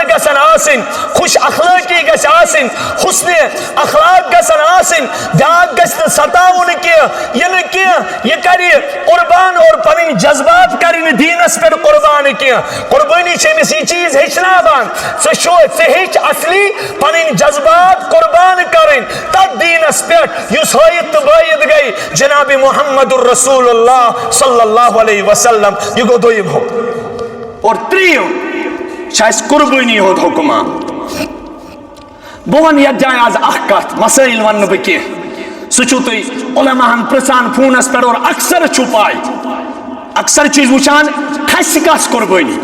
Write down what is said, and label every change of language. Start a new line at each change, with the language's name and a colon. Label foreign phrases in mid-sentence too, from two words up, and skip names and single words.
Kashmiri: گژھن آسٕنۍ خوش اخلٲقی گژھِ آسٕنۍ حسنِ اخلاق گژھن آسٕنۍ بیاکھ گژھِ نہٕ ستاوُن کینٛہہ یہِ نہٕ کینٛہہ یہِ کرِ قربان اور پنٕنۍ جذبات کرِ نہٕ دیٖنس پٮ۪ٹھ قربان کینٛہہ قربٲنی چھِ أمِس یہِ چیٖز ہیٚچھناوان ژٕ ہیٚچھ اصلی پنٕنۍ جذبات قربان کرٕنۍ تتھ دیٖنس پٮ۪ٹھ یُس ہٲیِتھ تہٕ بٲیِتھ گٔے جناب محمد الرسول اللہ
Arabic: صلی اللہ علیہ وسلم
Kashmiri: یہ گو دوٚیِم حُکم اور ترٛیٚیِم چھِ اَسہِ قربٲنی ہُنٛد حُکم بہٕ وَنہٕ یتھ جایہِ آز اکھ کتھ مسٲیل ونہٕ نہٕ بہٕ کینٛہہ سُہ چھُو تُہۍ علماہن پرژھان فونس پٮ۪ٹھ اور اکثر چھُو پاے اکثر چھِ أسۍ وٕچھان کھسہِ کس قربٲنی